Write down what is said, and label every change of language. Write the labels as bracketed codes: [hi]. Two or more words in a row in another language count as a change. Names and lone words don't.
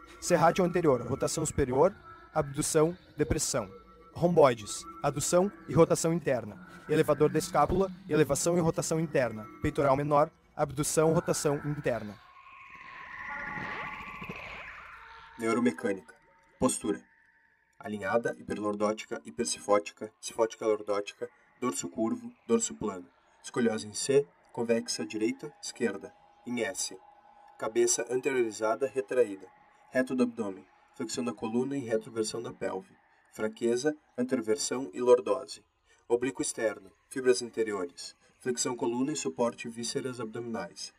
[pt] Serrátil anterior, rotação superior, abdução, depressão. Romboides, adução e rotação interna. Elevador da escápula, elevação e rotação interna. Peitoral menor, abdução, rotação interna. Neuromecânica. Postura. Alinhada, hiperlordótica, hipercifótica, cifótica lordótica, dorso curvo, dorso plano. Escoliose em C, convexa direita, esquerda. Em S. Cabeça anteriorizada, retraída. Reto do abdômen. Flexão da coluna e retroversão da pelve. Fraqueza, anteroversão e lordose. Oblíquo externo, fibras interiores. Flexão coluna e suporte vísceras abdominais.